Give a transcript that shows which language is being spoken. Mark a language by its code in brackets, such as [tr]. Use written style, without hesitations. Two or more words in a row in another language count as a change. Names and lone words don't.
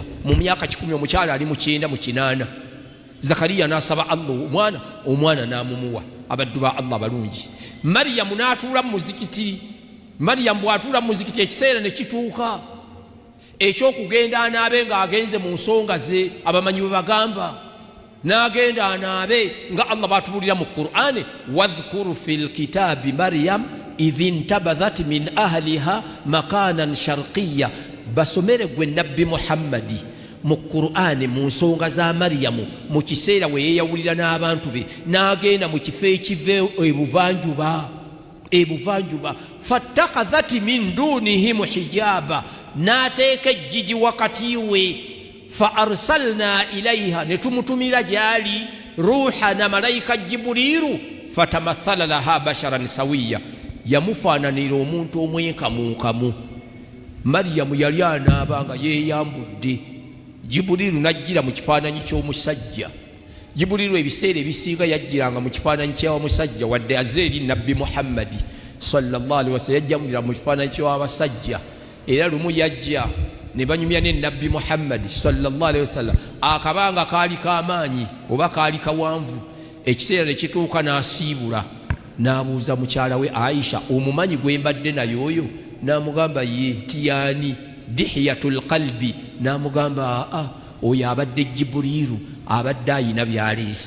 [lg] Mu myaka 10 omukyala ali mu 9 mu 8. Zakariya n'asaba Allah omwana n'amumuwa. Abaddu ba Allah balungi. Mariyamu n'atuula mu muzikiti. Mariyamu bw'atuula mu muzikiti ekiseera ne kituuka eky'okugenda anaabe ng'agenze mu nsonga ze, abamanyi bwe bagamba, n'agenda anaabe nga Allah bw'atubuulira mu Qur'ani, [ar] واذكر في الكتاب مريم إذ انتبذت من أهلها مكانا شرقيا. [lg] Basomere gwe nabbi Muhammadi mu Qur'ani mu nsonga za Maryamu mu kiseera we yeeyawulira n'abantu be, n'agenda mu kifo ekiva ebuvanjuba. [ar] فاتخذت من دونهم حجابا. [lg] N'ateeka ejjigi wakati we. [ar] فأرسلنا إليها. [lg] Ne tumutumira gyali ruhana malayika Jibuliru. [ar] فتمثل لها بشرا سويا. [lg] Yamufaananira omuntu omwenkamunkamu. Maryamu yali anaaba nga yeeyambudde. Jibuliru n'ajjira mu kifaananyi ky'omusajja. Jibuliru ebiseera ebisinga yajjiranga mu kifaananyi ky'omusajja, wadde azze eri nabbi Muhammadi [ar] صلى الله عليه وسلم [lg] yajjamulira mu kifaananyi ky'abasajja. Era lumu yajja ne banyumya ne nabbi Muhammadi [ar] صلى الله عليه وسلم, [lg] akabanga kaali k'amaanyi oba kaali kawanvu. Ekiseera ne kituuka n'asiibula, n'abuuza mukyala we Aisha, omumanyi gwe mbadde naye oyo? N'amugamba ye Tiyani Dihiyatul qalbi. N'amugamba oyo abadde Jibuliru, abadde ayina byaleese.